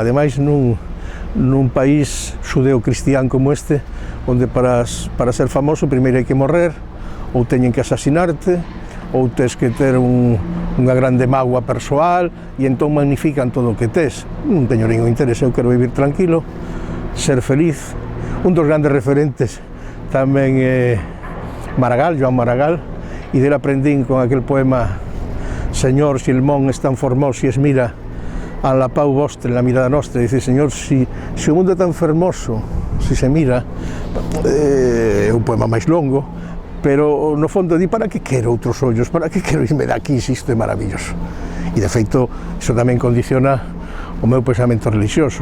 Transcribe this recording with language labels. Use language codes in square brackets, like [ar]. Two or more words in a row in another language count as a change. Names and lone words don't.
[gl] Ademais, nun país xudeo-cristián como este, onde para ser famoso primeiro hai que morrer, ou teñen que asasinarte, ou tes que ter unha grande mágoa persoal, e entón magnifican todo o que tes. Non teño ningún interés, eu quero vivir tranquilo, ser feliz. Un dos grandes referentes tamén é Maragall, Joan Maragall, e del aprendín con aquel poema: Señor, [ca] si el mon es tan formoso, si es mira a la pau vostra en la mirada nostra. [gl] Dice, Señor, si o mundo é tan fermoso, si se mira, é un poema máis longo, pero no fondo di, para que quero outros ollos, para que quero irme daqui se isto é maravilloso? E de feito, iso tamén condiciona o meu pensamento religioso.